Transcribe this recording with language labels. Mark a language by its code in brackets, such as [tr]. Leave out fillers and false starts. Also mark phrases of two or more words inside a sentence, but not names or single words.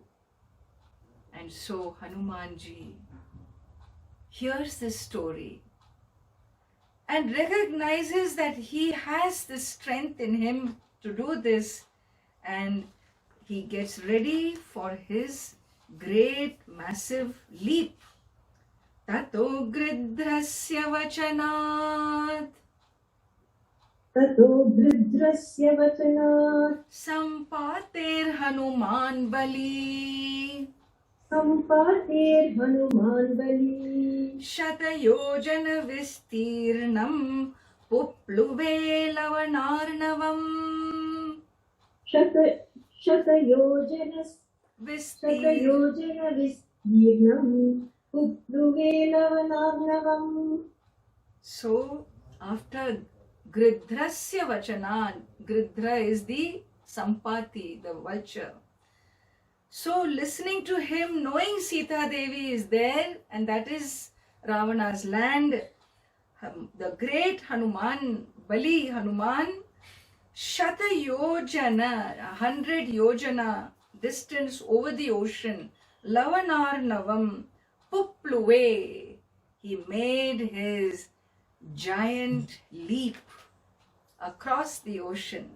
[en] And so Hanumanji hears this story and recognizes that he has the strength in him to do this, and he gets ready for his great massive leap. [sa] Tato gridrasya vachanat sampater hanuman bali Shatayojana vistirnam Pupluve lavanarnavam Shatayojana vistirnam Pupluve lavanarnavam. [en] So, after [sa] Gridrasya Vachanan. [en] Gridra is the Sampati, the vulture. So listening to him, knowing Sita Devi is there and that is Ravana's land, the great Hanuman, Bali Hanuman, [sa] Shata Yojana, [en] 100 Yojana distance over the ocean, [sa] Lavanar Navam, Pupluve, [en] he made his giant leap across the ocean.